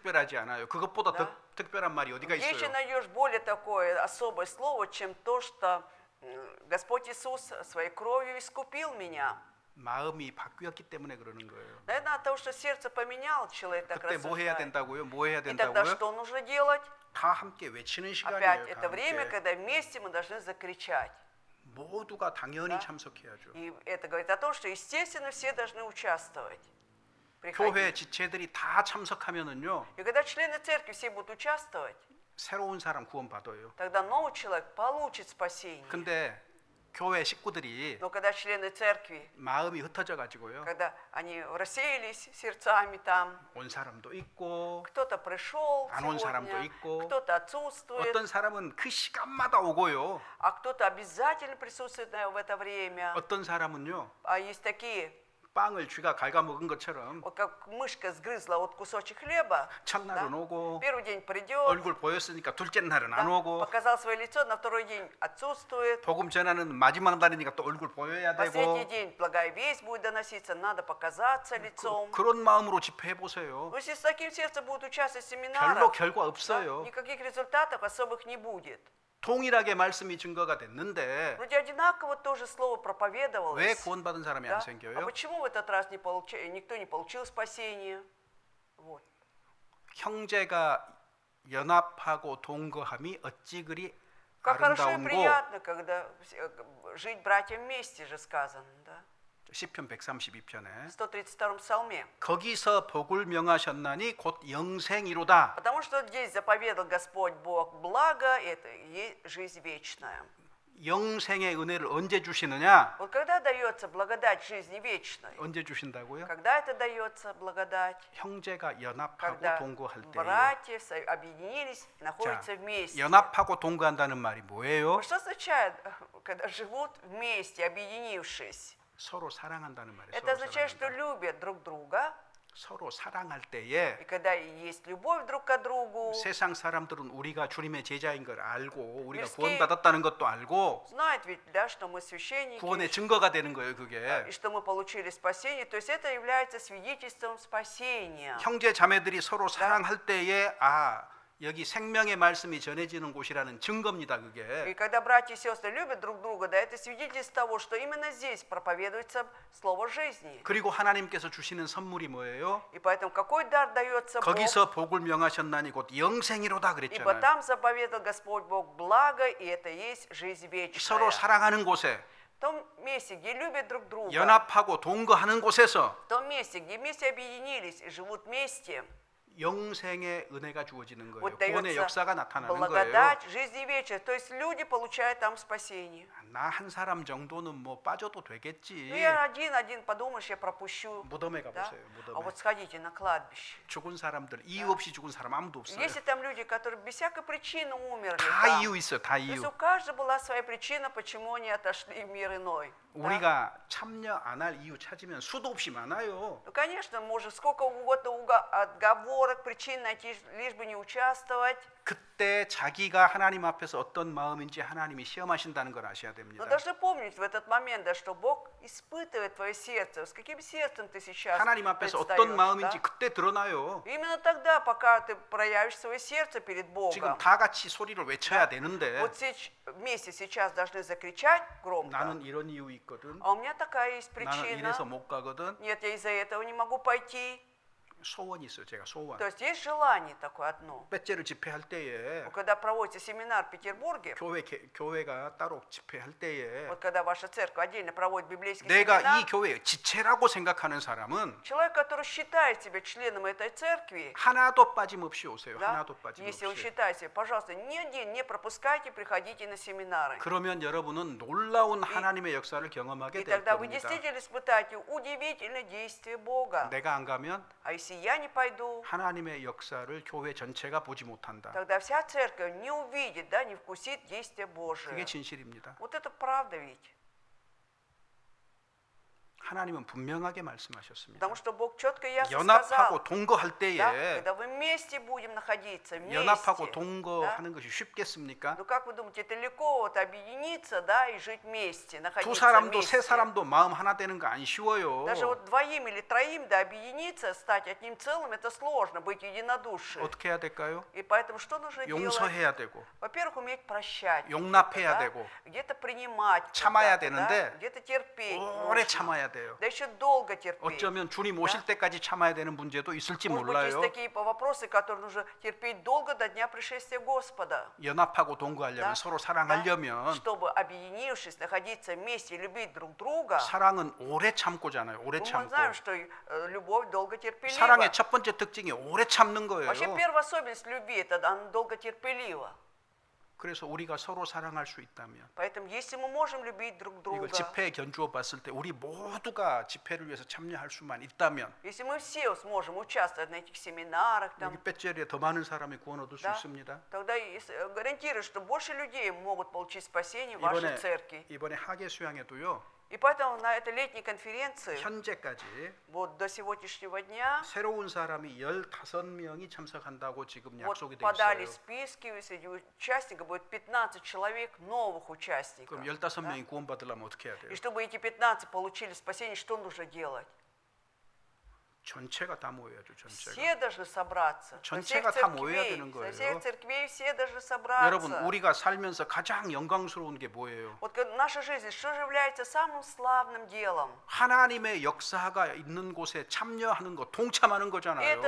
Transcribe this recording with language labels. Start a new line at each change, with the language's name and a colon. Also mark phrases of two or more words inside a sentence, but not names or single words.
Korean: 그것보다
Russian: Да.
Korean: 더 특별한 말이 어디가
Russian: Где еще
Korean: 있어요?
Russian: найдешь более такое особое слово, чем то, что Господь Иисус своей кровью искупил меня?
Korean: 마음이 바뀌었기 때문에 그러는 거예요.
Russian: Наверное, от того, что сердце поменял, человек так
Korean: 그때 뭐 해야
Russian: рассуждает.
Korean: 된다고요? 뭐 해야
Russian: И тогда
Korean: 된다고요?
Russian: что нужно делать?
Korean: 다 함께 외치는
Russian: Опять,
Korean: 시간이에요. 다
Russian: это время,
Korean: 함께.
Russian: когда вместе мы должны закричать.
Korean: 모두가 당연히
Russian: Да.
Korean: 참석해야죠.
Russian: И это говорит о том, что, естественно, все должны участвовать.
Korean: 교회
Russian: Приходить.
Korean: 지체들이 다 참석하면은요,
Russian: И когда члены церкви все будут участвовать,
Korean: 새로운 사람 구원 받아요.
Russian: тогда новый человек получит спасение.
Korean: 근데 교회 식구들이
Russian: Но когда члены церкви,
Korean: 마음이 흩어져 가지고요,
Russian: когда они рассеялись сердцами там,
Korean: 온 사람도 있고
Russian: кто-то пришел
Korean: 안 온 사람도
Russian: сегодня,
Korean: 있고,
Russian: кто-то отсутствует,
Korean: 어떤 사람은 그 시간마다 오고요,
Russian: а кто-то обязательно присутствует в это время.
Korean: 어떤 사람은요,
Russian: А есть такие,
Korean: 빵을 쥐가 갉아먹은 것처럼
Russian: вот как мышка сгрызла вот кусочек хлеба,
Korean: 첫날은 오고
Russian: первый день придет,
Korean: 얼굴 보였으니까 둘째 날은 안
Russian: да,
Korean: 오고
Russian: показал свое лицо, на второй день отсутствует,
Korean: 복음 전하는 마지막 날이니까 또 얼굴 보여야 되고
Russian: последний день благая весть будет доноситься, надо показаться лицом.
Korean: 그런 마음으로 집회해 보세요.
Russian: Но если с таким сердцем будут участвовать в
Korean: 별로
Russian: семинарах,
Korean: 결과
Russian: да,
Korean: 없어요.
Russian: никаких результатов особых не будет.
Korean: 동일하게 말씀이 증거가 됐는데
Russian: Вроде одинаково тоже слово
Korean: 왜
Russian: проповедовалось.
Korean: 구원받은 사람이
Russian: Да?
Korean: 안
Russian: А
Korean: 생겨요?
Russian: почему в этот раз никто не получил спасения? Вот.
Korean: 형제가 연합하고 동거함이 어찌 그리
Russian: Как хорошо и
Korean: 아름다운고.
Russian: приятно, когда жить братьям вместе же сказано, да?
Korean: 시편 132편에
Russian: В 132-м псалме.
Korean: 거기서 복을 명하셨나니 곧 영생이로다.
Russian: Потому что здесь заповедал Господь Бог благо, это и есть жизнь вечная.
Korean: 영생의 은혜를 언제 주시느냐?
Russian: Вот когда дается благодать жизни вечной?
Korean: 언제 주신다고요?
Russian: Когда это дается благодать?
Korean: 형제가 연합하고
Russian: Когда
Korean: 동거할 때.
Russian: братья объединились, находятся вместе.
Korean: 연합하고 동거한다는 말이 뭐예요?
Russian: Вот что означает, когда живут вместе, объединившись?
Korean: 서로 사랑한다는 말이에요.
Russian: Это
Korean: 서로
Russian: означает, что
Korean: 사랑한다.
Russian: любят друг друга,
Korean: 서로 사랑할 때에
Russian: и когда есть любовь друг к другу,
Korean: 세상 사람들은 우리가 주님의 제자인 걸 알고 우리가 일스케- 구원받았다는 것도 알고
Russian: знают ведь, да, что мы священники,
Korean: 구원의 증거가 되는 거예요, 그게.
Russian: и что мы получили спасение, то есть это является свидетельством спасения.
Korean: 형제 자매들이 서로 사랑할 때에 여기 생명의 말씀이 전해지는 곳이라는 증거입니다,
Russian: И
Korean: 그게.
Russian: когда братья и сестры любят друг друга, да, это свидетельство того, что именно здесь проповедуется слово жизни.
Korean: 그리고 하나님께서 주시는 선물이 뭐예요?
Russian: И поэтому какой дар дается Бог?
Korean: 거기서 복을 명하셨나니 곧 영생이로다
Russian: Ибо
Korean: 그랬잖아요.
Russian: там заповедал Господь Бог благо, и это есть жизнь вечная.
Korean: 서로 사랑하는 곳에
Russian: В том месте, где любят друг друга,
Korean: 연합하고 동거하는 곳에서
Russian: в том месте, где вместе объединились и живут вместе,
Korean: 영생의 은혜가 주어지는 거예요.
Russian: вот
Korean: 구원의
Russian: дается
Korean: 역사가 나타나는 거예요.
Russian: благодать жизни вечной. То есть люди получают там спасение.
Korean: 나 한 사람 정도는 뭐 빠져도 되겠지.
Russian: Ну я один подумаешь, я пропущу.
Korean: 무덤에
Russian: Да?
Korean: 가보세요.
Russian: А
Korean: 무덤에.
Russian: вот сходите на кладбище.
Korean: 죽은 사람들 이유 없이 죽은 사람 아무도 없어요.
Russian: Если там люди, которые без всякой причины умерли,
Korean: 다
Russian: там,
Korean: 이유 있어요. 다
Russian: то есть
Korean: 이유.
Russian: у каждого была своя причина, почему они отошли в мир иной. Да?
Korean: 우리가 참여 안 할 이유 찾으면 수도 없이 많아요.
Russian: Ну, конечно, может сколько угодно отговорок, причин найти, лишь бы не участвовать.
Korean: 그때 자기가 하나님 앞에서 어떤 마음인지 하나님이 시험하신다는 걸 아셔야 됩니다.
Russian: Но должны помнить в этот момент, да, что Бог испытывает твое сердце. С каким сердцем ты сейчас
Korean: 하나님 앞에서
Russian: предстаешь,
Korean: 어떤 마음인지
Russian: да?
Korean: 그때 드러나요.
Russian: Именно тогда, пока ты проявишь свое сердце перед
Korean: 지금
Russian: Богом.
Korean: 다 같이 소리를 외쳐야 되는데
Russian: Вот вместе сейчас должны закричать громко.
Korean: 나는 이런 이유 있거든.
Russian: А у меня такая есть
Korean: 나는
Russian: причина.
Korean: 이래서 못 가거든.
Russian: Нет, я из-за этого не могу пойти.
Korean: 소원이 있어요. 제가 소원.
Russian: То есть есть желание такое одно.
Korean: 배째를 집회할 때에
Russian: Когда проводите семинар в Петербурге,
Korean: 교회가 따로 집회할 때에
Russian: вот когда ваша церковь отдельно проводит библейский
Korean: 내가
Russian: семинар,
Korean: 이 교회의 지체라고 생각하는 사람은
Russian: человек, который считает себя членом этой церкви,
Korean: 하나도 빠짐없이 오세요.
Russian: да,
Korean: 하나도
Russian: если он
Korean: 빠짐없이.
Russian: считает себя, пожалуйста, ни один не пропускайте, приходите на семинары.
Korean: 그러면 여러분은 놀라운 하나님의 역사를 경험하게
Russian: И
Korean: 될
Russian: тогда вы
Korean: 겁니다.
Russian: действительно испытаете удивительное действие Бога.
Korean: 내가 안 가면
Russian: А если я не пойду,
Korean: 하나님의 역사를 교회 전체가 보지 못한다.
Russian: тогда вся церковь не увидит, да, не вкусит действие Божие.
Korean: 그게 진실입니다.
Russian: Вот это правда ведь.
Korean: 하나님은 분명하게 말씀하셨습니다.
Russian: Потому что Бог четко и ясно
Korean: 연합하고
Russian: сказал,
Korean: 동거할
Russian: да,
Korean: 때에
Russian: когда вы вместе будем находиться,
Korean: 연합하고
Russian: вместе.
Korean: 동거하는 것이 쉽겠습니까?
Russian: Ну как вы думаете, это легко вот объединиться, да, и жить вместе,
Korean: 두
Russian: находиться
Korean: 사람도 세
Russian: вместе?
Korean: 사람도 마음 하나 되는 거 안 쉬워요.
Russian: Даже вот двоим или троим, да, объединиться, стать одним целым, это сложно, быть единодушием.
Korean: 어떻게 해야 될까요?
Russian: И поэтому что нужно делать?
Korean: 용서해야 되고
Russian: Во-первых, уметь прощать,
Korean: 용납해야
Russian: где-то,
Korean: 되고
Russian: да, где-то принимать,
Korean: 참아야
Russian: когда-то,
Korean: 되는데
Russian: да, где-то терпеть,
Korean: 오래
Russian: нужно.
Korean: 참아야 돼요.
Russian: Да еще долго терпеть.
Korean: 어쩌면 주님 오실 때까지 참아야 되는 문제도 있을지
Russian: Может быть, есть
Korean: 몰라요.
Russian: такие вопросы, которые нужно терпеть долго до дня пришествия Господа.
Korean: 연합하고 동거하려면
Russian: Да,
Korean: 서로
Russian: да,
Korean: 사랑하려면
Russian: чтобы, объединившись, находиться вместе и любить друг друга,
Korean: 사랑은 오래 참고잖아요. 오래
Russian: мы
Korean: 참고.
Russian: знаем, что любовь долго терпелива.
Korean: 사랑의 첫 번째 특징이 오래 참는 거예요.
Russian: Вообще первая особенность любви – это она долго терпелива.
Korean: 그래서 우리가 서로 사랑할 수 있다면
Russian: Поэтому если мы можем любить друг
Korean: 이걸
Russian: друга,
Korean: 집회에 견주어 봤을 때 우리 모두가 집회를 위해서 참여할 수만 있다면
Russian: если мы все сможем участвовать на этих семинарах, там,
Korean: 여기 배째리에 더 많은 사람이 구원 얻을 수
Russian: да,
Korean: 있습니다.
Russian: тогда гарантирую, что больше людей могут получить спасение в вашей церкви.
Korean: 이번에 하계 수양에도요.
Russian: И поэтому на этой летней конференции,
Korean: 현재까지
Russian: вот до сегодняшнего дня,
Korean: 새로운 사람이 15명이 참석한다고 지금
Russian: вот
Korean: 약속이 돼
Russian: подали
Korean: 있어요.
Russian: списки, среди участников будет 15 человек новых участников.
Korean: 그럼
Russian: да?
Korean: 15명이 구원받으려면 어떻게 해야 돼요?
Russian: И чтобы эти 15 получили спасение, что нужно делать?
Korean: 전체가 다 모여야죠. 전체가.
Russian: Все должны собраться. Со всех
Korean: 전체가 다 모여야
Russian: церквей,
Korean: 되는
Russian: со
Korean: 거예요.
Russian: всех церквей все должны
Korean: 여러분,
Russian: собраться.
Korean: 우리가 살면서 가장 영광스러운 게 뭐예요?
Russian: Вот наша жизнь, что же является самым славным делом?
Korean: 하나님의 역사가 있는 곳에 참여하는 거, 동참하는
Russian: Это
Korean: 거잖아요.